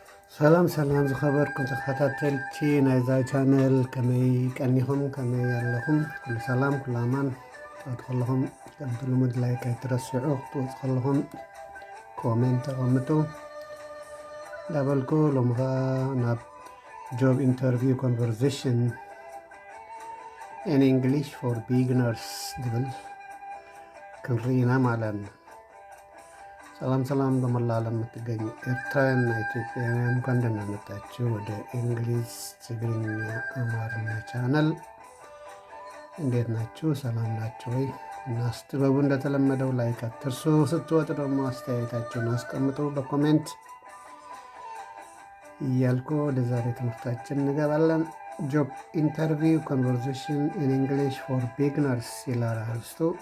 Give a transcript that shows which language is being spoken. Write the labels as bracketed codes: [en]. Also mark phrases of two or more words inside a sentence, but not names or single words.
[ti] ሰላም ሰላም ዝኸበርኩም ተኸታተልቲ ናይዛ ቻነል ከመይ ቀኒኹም ከመይ ኣለኹም ኩሉ ሰላም ኩሉ ኣማን ክትወድ ከለኹም ከምቲ ልሙድ ላይክ ኣይትረስዑ ክትወፅ ከለኹም ኮሜንት ተቐምጡ እንዳበልኩ ሎሚ ኸ ናብ [en] job interview conversation in English for beginners [am] ዝብል ክንርኢ ኢና ማለት ነው። ሰላም ሰላም በመላ ዓለም የምትገኙ ኤርትራውያንና ኢትዮጵያውያን እንኳን ደህና መጣችሁ ወደ እንግሊዝ ትግርኛ አማርኛ ቻናል። እንዴት ናችሁ? ሰላም ናችሁ ወይ? እና ስትገቡ እንደተለመደው ላይክ አትርሱ። ስትወጡ ደግሞ አስተያየታችሁን አስቀምጡ በኮሜንት እያልኩ ወደ ዛሬ ትምህርታችን እንገባለን። [en] job interview conversation in English for beginners [am] ይላል አርዕስቱ።